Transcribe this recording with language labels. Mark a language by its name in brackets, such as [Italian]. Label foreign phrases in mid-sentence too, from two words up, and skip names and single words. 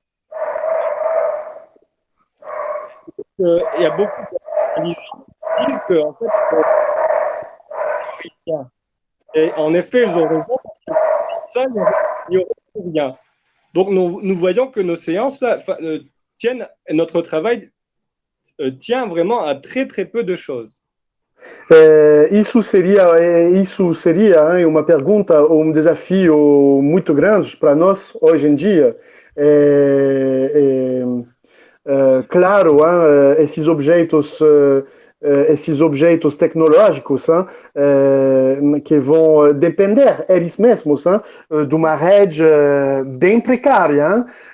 [French] Il y a beaucoup d'analyses qui disent qu'en fait, rien. Et en effet, ils ont raison, ça, il n'y aurait plus rien. Donc, nous voyons que nos séances là, tiennent, notre travail tient vraiment à très, très peu de choses. [Portuguese] Isso seria uma pergunta, um desafio muito grande para nós hoje em dia. Claro, esses objetos tecnológicos que vão depender eles mesmos de uma rede bem precária.